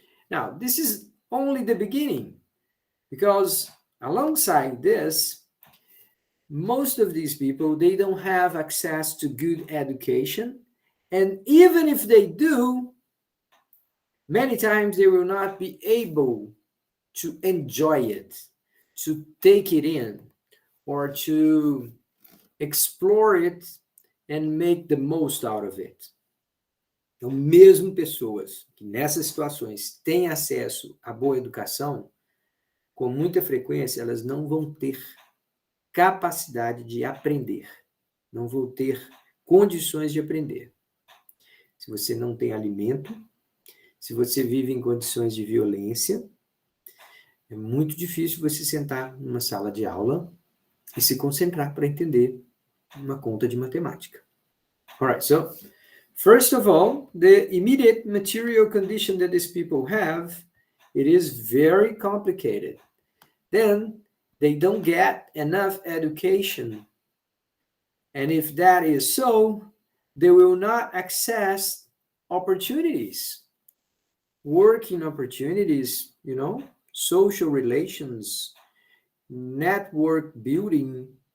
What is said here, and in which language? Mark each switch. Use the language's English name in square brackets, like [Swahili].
[English] Now, this is only the beginning, because alongside this, most of these people, they don't have access to good education, and even if they do, many times they will not be able to enjoy it, to take it in, or to explore it, and make the most out of it. [Portuguese] Então, mesmo pessoas que nessas situações têm acesso à boa educação, com muita frequência elas não vão ter capacidade de aprender, não vão ter condições de aprender. Se você não tem alimento, se você vive em condições de violência, é muito difícil você sentar numa sala de aula e se concentrar para entender uma conta de matemática. [English] All right, so first of all, the immediate material condition that these people have, it is very complicated. Then they don't get enough education. And if that is so, they will not access opportunities, working opportunities, social relations, network building.